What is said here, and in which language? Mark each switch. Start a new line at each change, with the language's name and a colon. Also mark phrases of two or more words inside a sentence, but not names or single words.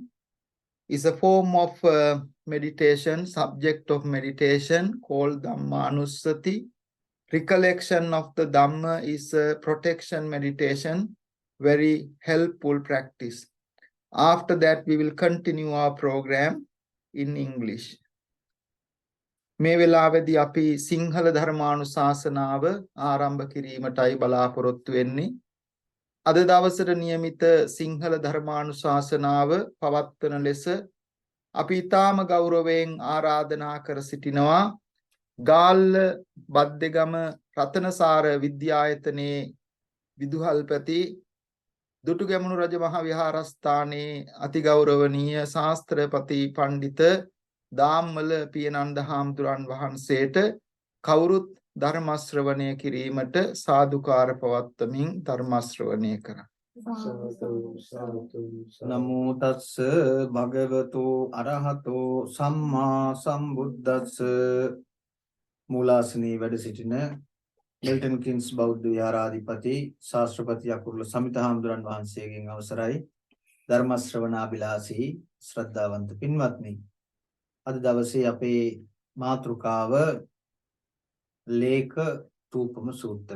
English: It's a form of meditation, subject of meditation called Dhamma Anussati. Recollection of the Dhamma is a protection meditation, very helpful practice. After that, we will continue our program in English.
Sinhala: මේ වෙලාවේදී අපි සිංහල ධර්මානුශාසනාව ආරම්භ කිරීමටයි බලාපොරොත්තු වෙන්නේ. අද දවසට નિયમિત සිංහල ධර්මානුශාසනාව පවත්වන ලෙස අපි ඊටාම ගෞරවයෙන් ආරාධනා කර සිටිනවා. ගාල්ල බද්දේගම රතනසාර විද්‍යායතනයේ විදුහල්පති දුටුගැමුණු රජ මහ විහාරස්ථානයේ අතිගෞරවනීය ශාස්ත්‍රපති පඬිත දාම්මල පියනන්ද හාමුදුරන් වහන්සේට කවුරුත් ධර්ම ශ්‍රවණය කිරීමට සාදුකාර පවත්වමින් ධර්ම ශ්‍රවණය කරා.
Pali: නමෝ තස්ස භගවතු අරහතෝ සම්මා සම්බුද්දස්ස.
Sinhala: මූලාසනී වැඩ සිටින මිල්ටන් කින්ස් බෞද්ධ විහාරාධිපති ශාස්ත්‍රපති අකුරුල සමිත හාමුදුරන් වහන්සේගෙන් අවසරයි. ධර්ම ශ්‍රවණාබිලාසී ශ්‍රද්ධාවන්ත පින්වත්නි, අද දවසේ අපේ මාතෘකාව ලේඛ තූපම සූත්‍රය.